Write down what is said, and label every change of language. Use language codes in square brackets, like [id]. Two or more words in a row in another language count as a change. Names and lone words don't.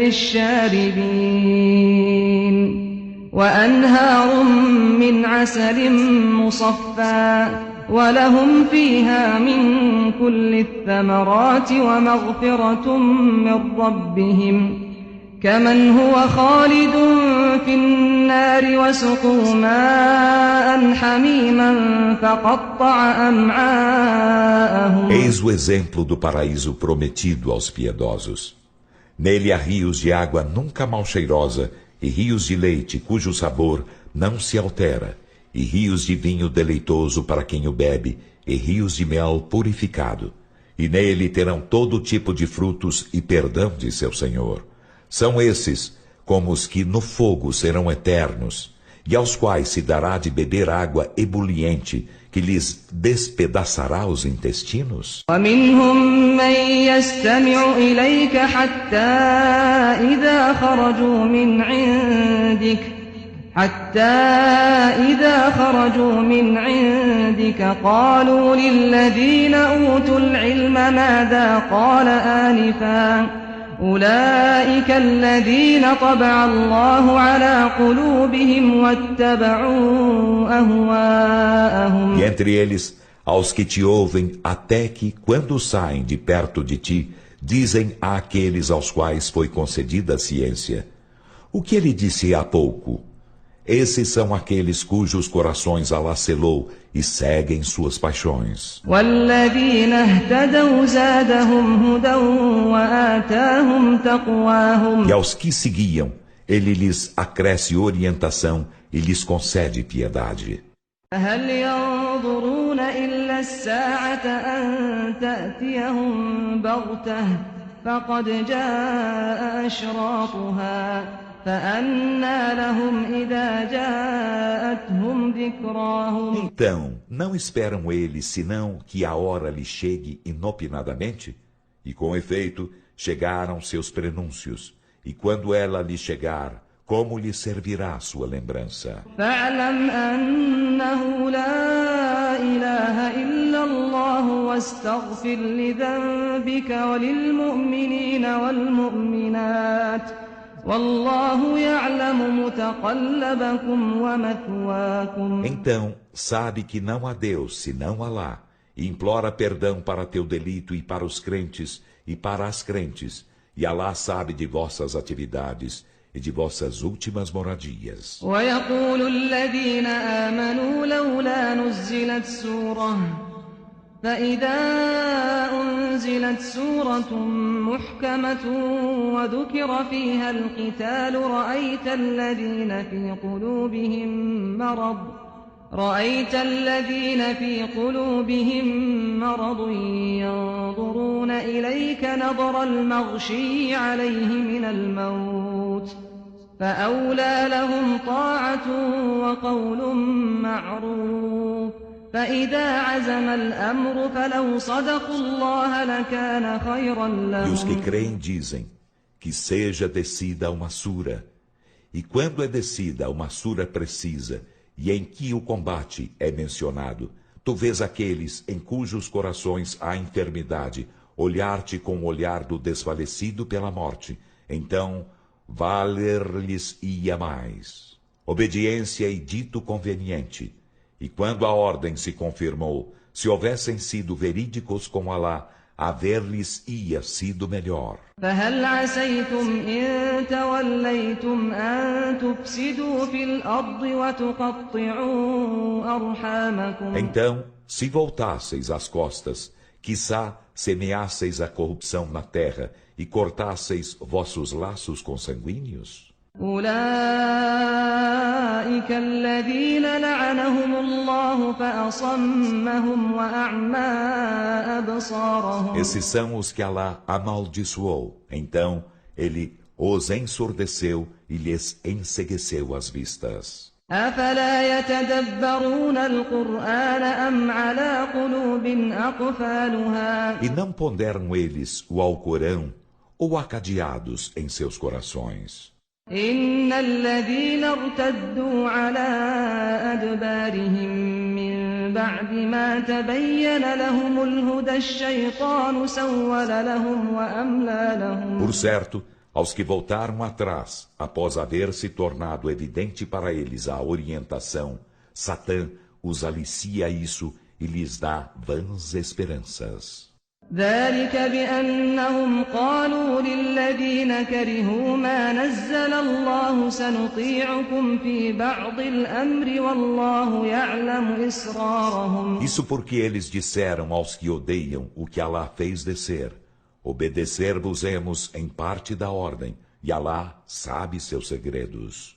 [ar] للشاربين وأنهار من عسل مصفى ولهم فيها من كل الثمرات ومغفرة من ربهم كمن هو خالد في النار وسقوا ماء حميما فقطع أمعاءهم. [pt] Eis o exemplo do paraíso prometido aos piedosos. Nele há rios de água nunca mal cheirosa e rios de leite cujo sabor não se altera, e rios de vinho deleitoso para quem o bebe, e rios de mel purificado. E nele terão todo tipo de frutos e perdão de seu Senhor. São esses como os que no fogo serão eternos, e aos quais se dará de beber água ebuliente, que lhes despedaçará os intestinos. [ar] ومنهم من يستمع إليك حتى إذا خرجوا من عندك قالوا للذين أوتوا العلم ماذا قال آنفا أولئك الذين طبع الله على قلوبهم واتبعوا أهواءهم. [pt] E entre eles, aos que te ouvem, até que, quando saem de perto de ti, dizem àqueles aos quais foi concedida a ciência: o que ele disse há pouco? Esses são aqueles cujos corações Allah selou e seguem suas paixões. [ar] والذين اهتدوا زادهم هدى وآتاهم تقواهم. [pt] E aos que seguiam, ele lhes acresce orientação e lhes concede piedade. [ar] هل ينظرون إلا الساعة أن تأتيهم بغتة فقد جاء أشراطها فأنى لهم إذا جاءتهم ذكراهم. [pt] Então, não esperam eles senão que a hora lhe chegue inopinadamente? E com efeito, chegaram seus prenúncios. E quando ela lhe chegar, como lhe servirá sua lembrança? [ar] فاعلم أنه لا إله إلا الله واستغفر لذنبك وللمؤمنين والمؤمنات والله يعلم متقلبكم ومثواكم. [pt] Então, sabe que não há Deus senão Alá, e implora perdão para teu delito e para os crentes e para as crentes, e Alá sabe de vossas atividades e de vossas últimas moradias. [ar] ويقول الذين آمنوا لولا نزلت سورة فإذا أنزلت سورة محكمة وذكر فيها القتال رأيت الذين في قلوبهم مرض ينظرون إليك نظر المغشي عليه من الموت فأولى لهم طاعة وقول معروف فإذا عزم الأمر فلو صدقوا الله لكان خيرا [pt] E os que [ar] لهم. [pt] creem dizem que seja descida uma sura, e quando é descida uma sura precisa, e em que o combate é mencionado, Tu vês aqueles em cujos corações há enfermidade, olhar-te com o olhar do desfalecido pela morte. Então, valer-lhes-ia mais obediência e dito conveniente. E quando a ordem se confirmou, se houvessem sido verídicos com Alá, haver-lhes-ia sido melhor. [ar] فهل عسيتم إن توليتم أن تفسدوا في الأرض وتقطعوا أرحامكم. [pt] Então, se voltasseis as costas, quiçá semeasseis a corrupção na terra e cortasseis vossos laços consanguíneos? [ar] أولئك الذين لعنهم الله فأصمهم وأعمى أبصارهم. [pt] Esses são os que Alá amaldiçoou. Então, ele os ensurdeceu e lhes encegueceu as vistas. [ar] أفلا يتدبرون القرآن أم على قلوب أقفالها. [pt] E não ponderam eles o Alcorão ou acadeados em seus corações? [ar] إن الذين ارتدوا على أدبارهم من بعد ما تبين لهم الهدى الشيطان سول لهم وأملى لهم. [pt] Por certo, aos que voltaram atrás, após haver se tornado evidente para eles a orientação, Satã os alicia isso e lhes dá vãs esperanças. [ar] ذلك بأنهم قالوا للذين كرهوا ما نزل الله سنطيعكم في بعض الأمر والله يعلم إسرارهم. [pt] Isso porque eles disseram aos que odeiam o que Alá fez descer: obedecer-vos-emos em parte da ordem, e Alá sabe seus segredos.